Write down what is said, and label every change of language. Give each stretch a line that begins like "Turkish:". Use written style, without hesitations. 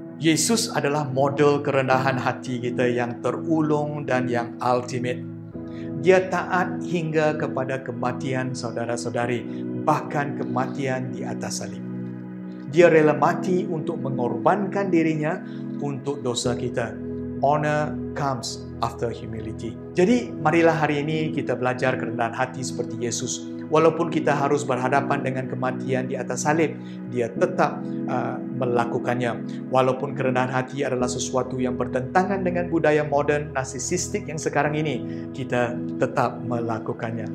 Malay: Yesus adalah model kerendahan hati kita yang terulung dan yang ultimate. Dia taat hingga kepada kematian saudara-saudari, bahkan kematian di atas salib. Dia rela mati untuk mengorbankan dirinya untuk dosa kita.
English: Honor comes after humility.
Malay: Jadi, marilah hari ini kita belajar kerendahan hati seperti Yesus. Walaupun kita harus berhadapan dengan kematian di atas salib, dia tetap melakukannya. Walaupun kerendahan hati adalah sesuatu yang bertentangan dengan budaya moden narsisistik yang sekarang ini, kita tetap melakukannya.